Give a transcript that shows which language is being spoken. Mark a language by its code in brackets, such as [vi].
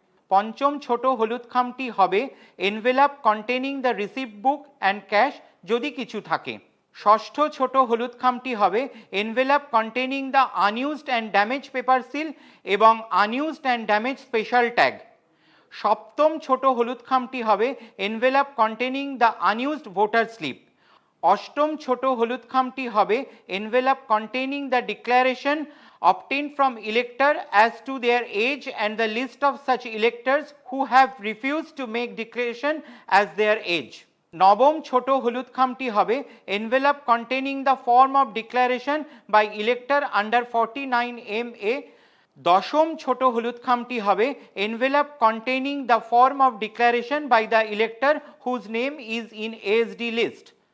[bn] পঞ্চম ছোট হলুদ খামটি হবে [en] envelope containing the receipt book and cash, [bn] যদি কিছু থাকে। ষষ্ঠ ছোট হলুদ খামটি হবে [en] Envelope containing the unused and damage paper seal এবং unused and damage special tag. [bn] সপ্তম ছোট হলুদ খামটি হবে [en] Envelope containing the unused voter slip. [bn] অষ্টম ছোট হলুদ খামটি হবে [en] Envelope containing the declaration obtained from elector as to their age and the list of such electors who have refused to make declaration as their age. [bn] নবম ছোট হলুদ খামটি হবে [en] Envelope containing the form of declaration by elector under 49 MA। [bn] দশম ছোট হলুদ খামটি হবে [en] Envelope containing the form of declaration by the elector whose name is in ASD list.